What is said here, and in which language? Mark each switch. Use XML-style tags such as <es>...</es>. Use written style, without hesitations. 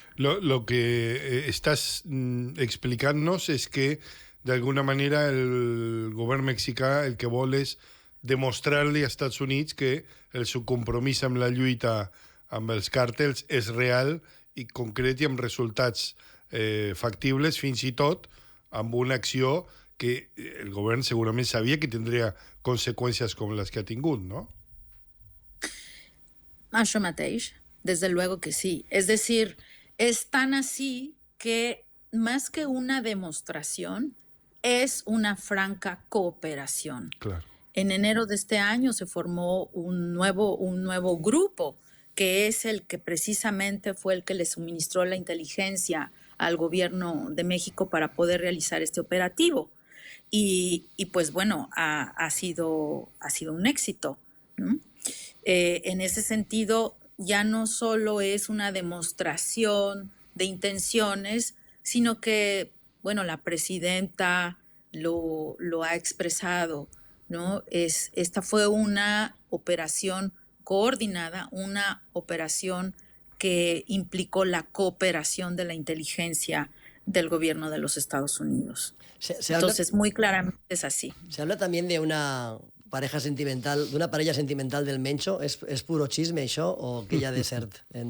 <ca>Lo que estás explicant-nos és que, d'alguna manera, el govern mexicà el que vol és demostrar-li als Estats Units que el seu compromís amb la lluita amb els càrtels és real i concret i amb resultats factibles, fins i tot amb una acció que el govern segurament sabia que tindria conseqüències com les que ha tingut, no? Això mateix.</ca> <es>Desde luego que sí. Es decir, es tan así que más que una demostración, es una franca cooperación. Claro. En enero de este año se formó un nuevo grupo, que es el que precisamente fue el que le suministró la inteligencia al gobierno de México para poder realizar este operativo. Y pues bueno, ha sido un éxito, ¿no? En ese sentido, ya no solo es una demostración de intenciones, sino que, bueno, la presidenta lo ha expresado, ¿no? Esta fue una operación coordinada, una operación que implicó la cooperación de la inteligencia del gobierno de los Estados Unidos. Entonces, muy claramente es así. Se habla también de una pareja sentimental,</es> <ca>d'una parella sentimental del Mencho. És puro xisme, això, o que hi ha de cert?</ca>